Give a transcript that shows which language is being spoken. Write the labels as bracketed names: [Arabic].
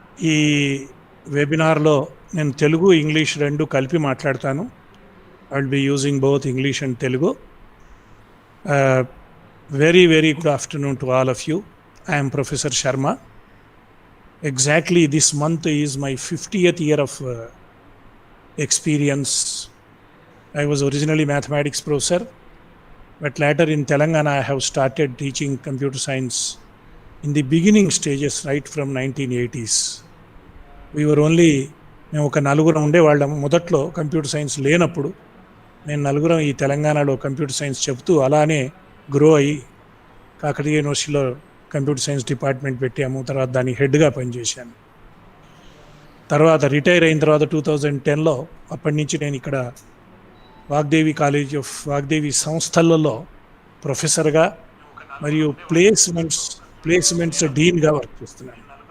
[Telugu] ఈ వెబినార్లో నేను తెలుగు ఇంగ్లీష్ రెండు కలిపి మాట్లాడతాను. [English] I will be using both English and Telugu. Very good afternoon to all of you. I am Professor Sharma. Exactly this month is my 50th year of experience. I was originally mathematics professor, but later in Telangana I have started teaching computer science in the beginning stages right from 1980s. We were only [Telugu] మేము ఒక నలుగురం ఉండేవాళ్ళం మొదట్లో computer science లేనప్పుడు. నేను నలుగురం ఈ తెలంగాణలో కంప్యూటర్ సైన్స్ చెప్తూ అలానే గ్రో అయ్యి కాకతీయ యూనివర్సిటీలో కంప్యూటర్ సైన్స్ డిపార్ట్మెంట్ పెట్టాము. తర్వాత దానికి హెడ్గా పనిచేశాను. తర్వాత రిటైర్ అయిన తర్వాత 2010లో అప్పటి నుంచి నేను ఇక్కడ వాగ్దేవి కాలేజ్ ఆఫ్ వాగ్దేవి సంస్థలలో ప్రొఫెసర్గా మరియు ప్లేస్మెంట్స్ డీన్గా వర్క్ చేస్తున్నాను.